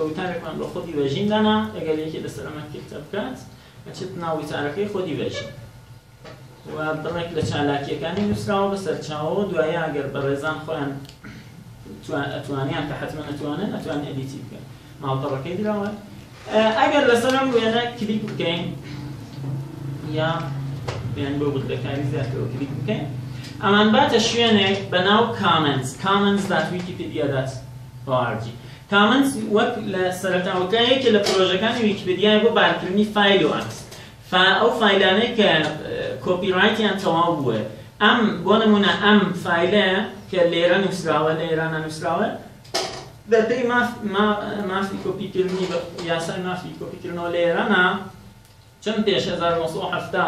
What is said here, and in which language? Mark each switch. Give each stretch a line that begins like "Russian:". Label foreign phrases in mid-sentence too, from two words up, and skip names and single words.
Central Kurdish: وتارێکمان بە خۆدی ڤەژین دانا ئەگەر یەکێ لەسەر ئەمە کتە بکات ئەچێت ناو وتارەکەی خۆدی ڤەژین و بڕێک لە چالاکیەکانی نووسراوە بە سەرچاوەوە دوایە ئەگەر بەڕێزان خۆیان ئەتوانیان کە حتمما ئەتوانن ئەدیتی بکەن ماڵپەڕەکەی دراوە ئەگەر لەسەر ئەم وێنە کلیک بکەین یا بیان بۆ بڵدەکاری زیاترەوە کلیک بکەین ئەمان باتە شوێنێک بە ناو comments.wikipedia.org کامنس وەک لە سەرەتاوەکەیەکە لە پرۆژەکانی ویکیپیدیای بۆ بارکردنی فایل و عکس ئەو فایلانەی کە کۆپیڕایتیان تەواو بووە بۆ نمونە ئەم فایلەیە کە لێرە نووسراوە لە ئێران نووسراوە دەبێ مافی کۆپیکردنی یاسای مافی کۆپیکردنەوە لە ئێرانە چەند پێش 1970